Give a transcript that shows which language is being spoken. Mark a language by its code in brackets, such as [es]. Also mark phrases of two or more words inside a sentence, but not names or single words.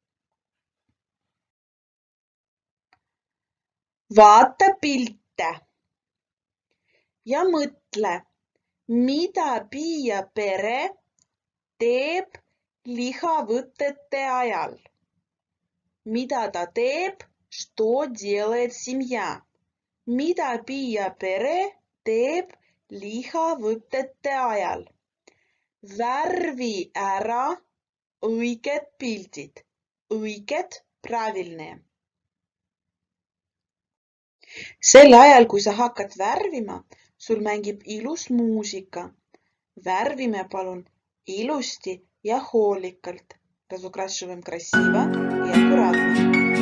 [et] Vaata pilte ja mõtle, mida Pia pere teeb lihavõtete ajal. Mida ta teeb, [ru] что делает семья? [et] Mida Pia pere teeb lihavõtete ajal? Värvi ära õiged pildid. Õiged, правильные. Sel ajal, kui sa hakkad värvima, sul mängib ilus muusika. Värvime palun ilusti ja hoolikalt. [ru] Разукрашиваем красиво и аккуратно.